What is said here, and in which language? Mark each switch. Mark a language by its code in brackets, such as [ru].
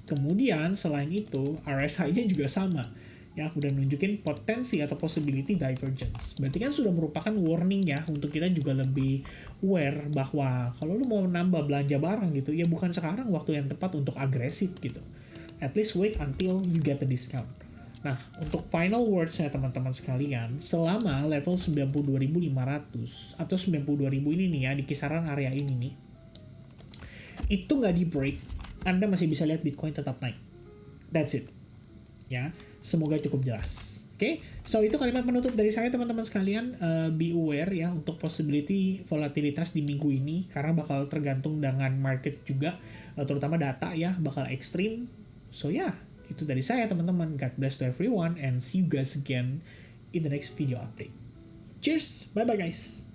[id] Kemudian selain itu RSI-nya juga sama. Ya, udah nunjukin potensi atau possibility divergence. Berarti kan sudah merupakan warning ya untuk kita juga lebih aware bahwa kalau lu mau nambah belanja barang gitu, ya bukan sekarang waktu yang tepat untuk agresif gitu. [en] At least wait until you get the discount. [id] Nah, untuk [en] final words- [id] nya teman-teman sekalian, selama level 92.500 atau 92.000 ini nih ya, di kisaran area ini nih, itu nggak di break, Anda masih bisa lihat Bitcoin tetap naik. [en] That's it. [id] Ya, semoga cukup jelas. Oke, so itu kalimat penutup dari saya teman-teman sekalian. [en] Be aware [id] ya untuk possibility volatilitas di minggu ini karena bakal tergantung dengan market juga, terutama data ya bakal ekstrim. So ya, itu dari saya teman-teman. [en] God bless to everyone and see you guys again in the next video update. Cheers, bye bye guys.